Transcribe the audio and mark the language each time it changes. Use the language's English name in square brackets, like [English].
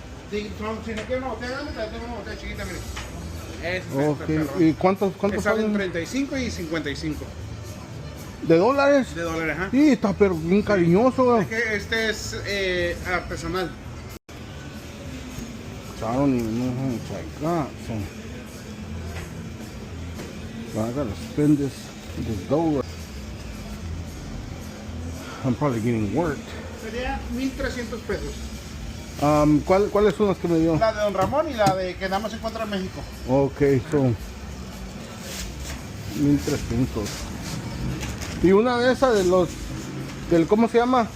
[Spanish] Si no quiere una botella grande, te tengo una botella chiquita, mire. Ese es [English] Okay. [Spanish] ¿Y cuántos salen? salen? 35 y 55. ¿De dólares? De dólares, ajá. Sí, está pero bien cariñoso. Es que este es artesanal. [English] So I don't even know how much I got. So I gotta spend this dough. I'm probably getting worked. [Spanish] Sería 1,300 pesos. ¿Cuáles son las que me dio? La de Don Ramón y la de que nada más se encuentra en México. Ok, son 1,300. Y una de esas del ¿cómo se llama?